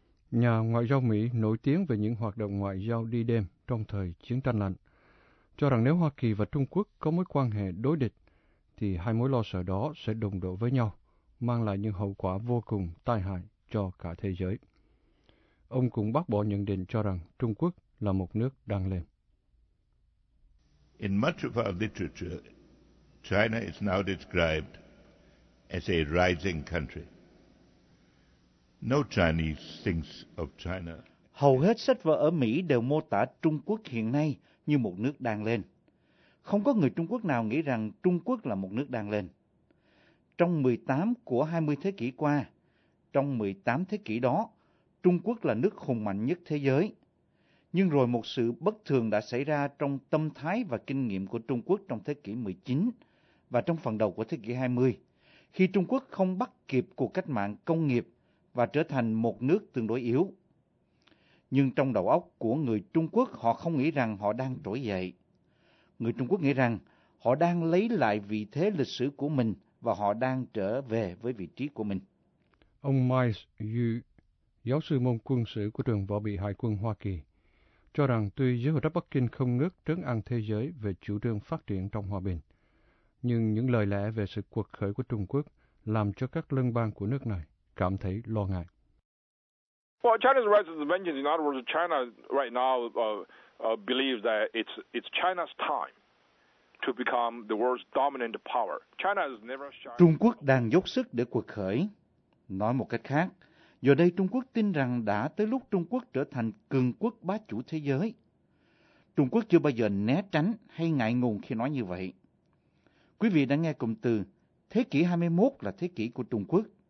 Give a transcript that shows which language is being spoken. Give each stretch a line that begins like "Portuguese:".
Vietnamese: Nhà ngoại giao Mỹ nổi tiếng về những hoạt động ngoại giao đi đêm trong thời chiến tranh lạnh, cho rằng nếu Hoa Kỳ và Trung Quốc có mối quan hệ đối địch, thì hai mối lo sợ đó sẽ đụng độ với nhau, mang lại những hậu quả vô cùng tai hại cho cả thế giới. Ông cũng bác bỏ nhận định cho rằng Trung Quốc là một nước đang lên.
English: In much of our literature, China is now described as a rising country. No Chinese thinks of China.
Vietnamese: Hầu hết sách vở ở Mỹ đều mô tả Trung Quốc hiện nay như một nước đang lên. Không có người Trung Quốc nào nghĩ rằng Trung Quốc là một nước đang lên. Trong 18 của 20 thế kỷ qua, trong 18 thế kỷ đó, Trung Quốc là nước hùng mạnh nhất thế giới. Nhưng rồi một sự bất thường đã xảy ra trong tâm thái và kinh nghiệm của Trung Quốc trong thế kỷ 19 và trong phần đầu của thế kỷ 20, khi Trung Quốc không bắt kịp cuộc cách mạng công nghiệp và trở thành một nước tương đối yếu. Nhưng trong đầu óc của người Trung Quốc, họ không nghĩ rằng họ đang trỗi dậy. Người Trung Quốc nghĩ rằng họ đang lấy lại vị thế lịch sử của mình và họ đang trở về với vị trí của mình. Ông Miles Yu, giáo sư môn quân sự của Trường Võ bị Hải quân Hoa Kỳ, cho rằng tuy giới hữu trách Bắc Kinh không ngớt trấn an thế giới về chủ trương phát triển trong hòa bình, nhưng những lời lẽ về sự cuộc khởi của Trung Quốc làm cho các lân bang của nước này cảm thấy lo ngại.
English: Well, China's rise is a vengeance. In other words, China right now believes that it's China's time to become the world's dominant power. China has never shied.
Vietnamese: Trung Quốc đang dốc sức để cuộc khởi. Nói một cách khác, giờ đây Trung Quốc tin rằng đã tới lúc Trung Quốc trở thành cường quốc bá chủ thế giới. Trung Quốc chưa bao giờ né tránh hay ngại ngùng khi nói như vậy. Quý vị đã nghe cụm từ thế kỷ 21 là thế kỷ của Trung Quốc.